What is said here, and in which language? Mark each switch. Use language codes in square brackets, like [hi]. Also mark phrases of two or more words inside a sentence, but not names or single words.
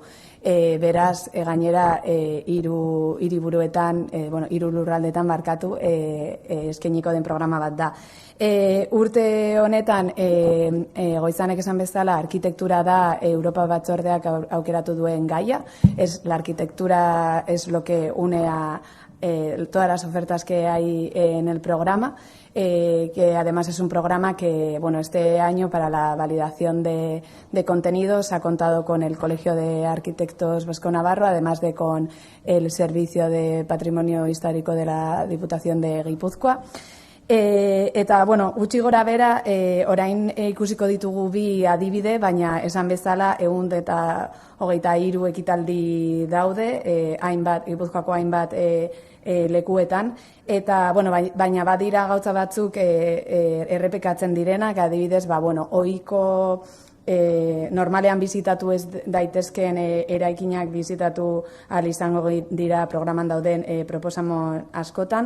[eu] Beraz, gainera, hiru lurraldetan barkatu eskainiko den programa bat da. Urte honetan, Goizanek esan bezala, arkitektura da Europa Batzordeak aukeratu duen gaia. [es] La arquitectura es lo que une a todas las ofertas que hay en el programa, que además es un programa que, este año para la validación de contenidos ha contado con el Colegio de Arquitectos Vasco Navarro, además de con el Servicio de Patrimonio Histórico de la Diputación de Gipuzkoa. [eu] Eta, gutxi gora bera, orain ikusiko ditugu bi adibide, baina esan bezala 123 ekitaldi daude, Gipuzkoako hainbat lekuetan, eta, baina badira gauza batzuk errepekatzen direnak, adibidez, ohiko normalean bizitatu ez daitezkeen eraikinak bizitatu ahal izango dira programan dauden proposamen askotan.